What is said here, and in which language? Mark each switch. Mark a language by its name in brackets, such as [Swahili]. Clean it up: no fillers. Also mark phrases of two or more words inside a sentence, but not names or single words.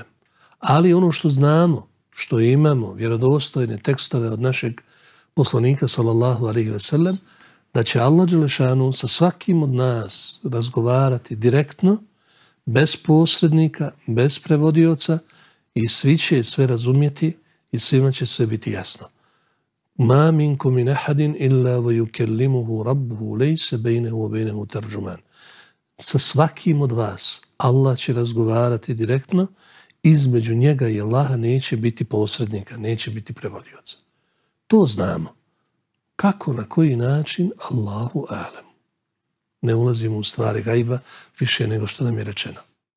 [Bosnian] Ali ono što znamo, što imamo, vjerodostojne tekstove od našeg poslanika [Arabic] صلى الله عليه وسلم, [Bosnian] da će [Arabic] الله جل شأنه [Bosnian] sa svakim od nas razgovarati direktno, bez posrednika, bez prevodioca i svi će sve razumjeti i svima će sve biti jasno. [Arabic] ما منكم من أحد إلا و يكلمه ربه ليس بينه و بينه ترجمان. [Bosnian] Sa svakim od vas Allah će razgovarati direktno, između njega i Allaha neće biti posrednika, neće biti prevodioca. To znamo. Kako, na koji način? [Arabic] الله أعلم. [Bosnian] Ne ulazimo u stvari gajba više nego što nam je rečeno.